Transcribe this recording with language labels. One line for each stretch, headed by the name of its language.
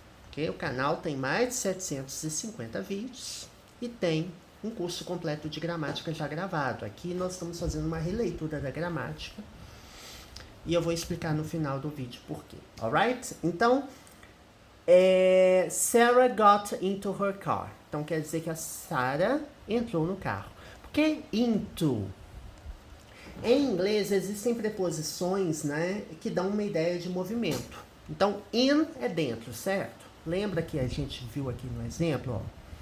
Portuguese: Okay? O canal tem mais de 750 vídeos e tem um curso completo de gramática já gravado. Aqui nós estamos fazendo uma releitura da gramática e eu vou explicar no final do vídeo por quê,
English: alright?
Portuguese: Então,
English: Sarah got into her car.
Portuguese: Então, quer dizer que a Sarah entrou no carro. Por que into? Em inglês, existem preposições, né, que dão uma ideia de movimento. Então, in é dentro, certo? Lembra que a gente viu aqui no exemplo, ó?